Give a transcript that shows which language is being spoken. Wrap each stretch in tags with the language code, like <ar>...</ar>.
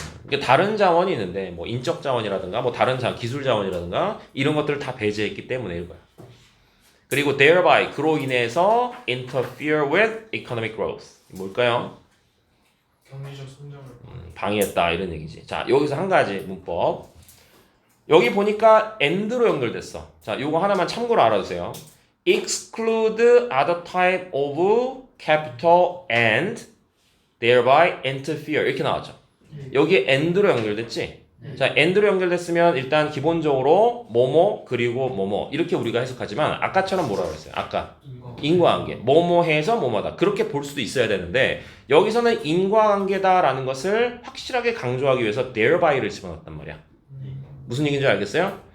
<ko>그러니까 다른 자원이 있는데 뭐 인적 자원이라든가 뭐 다른 기술 자원이라든가 이런 것들을 다 배제했기 때문에 이거야. 그리고</ko> <en>thereby</en> <ko>그로 인해서</ko> <en>interfere with economic growth.</en> <ko>뭘까요? 경제적 성장을 방해했다 이런 얘기지. 자, 여기서 한 가지 문법. 여기 보니까 and로 연결됐어. 자, 요거 하나만 참고로 알아두세요.</ko> <en>exclude other type of capital and thereby interfere</en> <ko>이렇게 나왔죠. 여기 and로 연결됐지? 자, and로 연결됐으면 일단 기본적으로 뭐뭐 그리고 뭐뭐 이렇게 우리가 해석하지만 아까처럼 뭐라고 했어요? 아까 인과관계. 뭐뭐해서 뭐뭐다. 그렇게 볼 수도 있어야 되는데 여기서는 인과관계다라는 것을 확실하게 강조하기 위해서 thereby,를 집어넣었단 말이야. 무슨 얘기인지 알겠어요?</ko>